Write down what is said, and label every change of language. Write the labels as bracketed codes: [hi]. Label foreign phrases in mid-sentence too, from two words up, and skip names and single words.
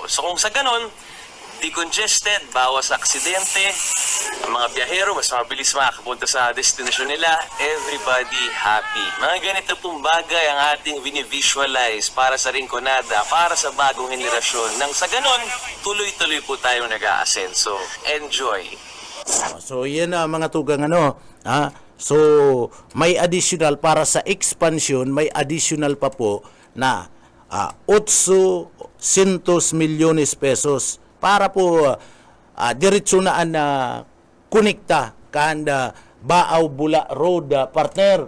[tl] So kung sa ganon, decongested, bawas aksidente, ang mga biyahero mas mabilis makapunta sa destination nila, [en] everybody happy. [tl] Mga ganito pong bagay ang ating visualize para sa Rinconada, para sa bagong henerasyon. Nang sa ganon, tuloy-tuloy po tayong nag-aasenso. Enjoy! [bik] So yan na mga tugang So may additional para sa expansion, may additional pa po na 800 milyones pesos para po diretso na konekta kanda Baaw Bula Road, partner.